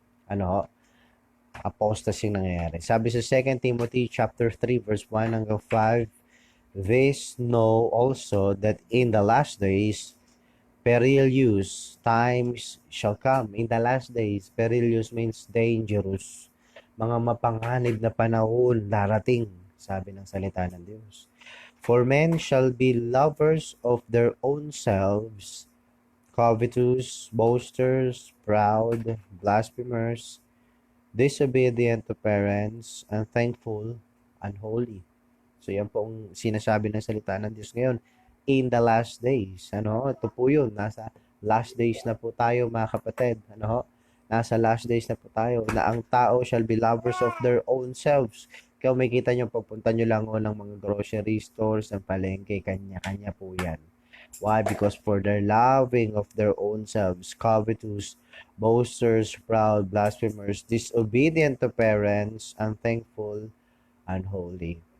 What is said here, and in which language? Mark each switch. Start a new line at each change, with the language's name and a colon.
Filipino: Ano, apostasy nangyayari. Sabi sa 2 Timothy chapter 3 verse 1 hanggang 5,
English: This know also that in the last days perilous times shall come. In the last days, perilous means dangerous.
Filipino: Mga mapanganib na panahon darating, sabi ng salita ng Diyos.
English: For men shall be lovers of their own selves, covetous, boasters, proud, blasphemers, disobedient to parents, unthankful, unholy.
Filipino: So yan po ang sinasabi ng salita ng Diyos ngayon.
English: In the last days.
Filipino: Ano? Ito po yun. Nasa last days na po tayo mga kapatid. Ano? Nasa last days na po tayo na ang tao
English: shall be lovers of their own selves.
Filipino: Kaya may kita nyo, pagpunta nyo lang ng mga grocery stores, ng palengke, kanya-kanya po yan.
English: Why? Because for their loving of their own selves, covetous, boasters, proud, blasphemers, disobedient to parents, unthankful, unholy.